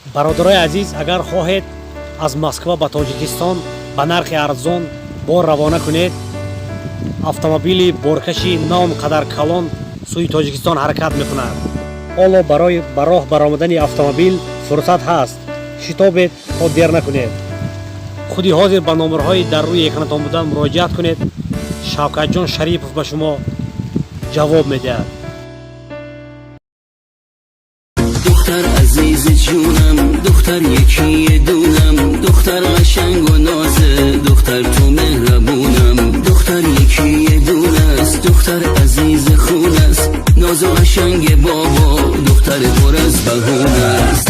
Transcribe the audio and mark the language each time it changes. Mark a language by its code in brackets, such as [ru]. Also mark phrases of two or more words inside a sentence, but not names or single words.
[tg] бародарои азиз, агар хоҳед аз Москва ба Тоҷикистон ба нархи арзон бор равона кунед, автомобили боркаши наон қадар калон сӯи Тоҷикистон ҳаракат мекунад. ҳоло барои ба роҳ баромадани автомобил фурсат ҳаст. шитобед то дер накунед. худи ҳозир ба номерҳои дар рӯи экранатон буда муроҷиат кунед. Шавкатҷон Шарипов ба шумо ҷавоб медиҳад. [fa] دختر عزیز جونم، دختر یکی دونم، دختر قشنگ و نازه، دختر تو مهربونم، دختر یکی دونه است، دختر عزیز خون است، ناز و قشنگ بابا، دختر پر از بهونه است.